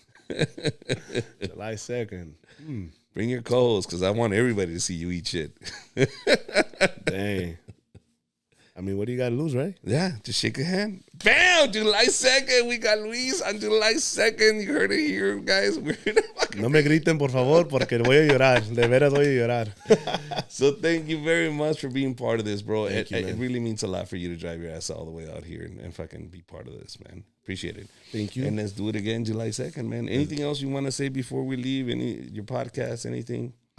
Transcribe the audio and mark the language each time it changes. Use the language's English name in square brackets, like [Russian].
[English] July 2nd. Bring your co-host, because I want everybody to see you eat shit. Dang. I mean, what do you got to lose, right? Yeah, just shake a hand. Bam! July 2nd, we got Luis on July 2nd. You heard it here, guys. [Spanish] No me griten, por favor, porque voy a llorar. De veras voy a llorar. [English] So thank you very much for being part of this, bro. It really means a lot for you to drive your ass all the way out here and fucking be part of this, man. Appreciate it. Thank you. And let's do it again July 2nd, man. Anything else you want to say before we leave? Your podcast, anything?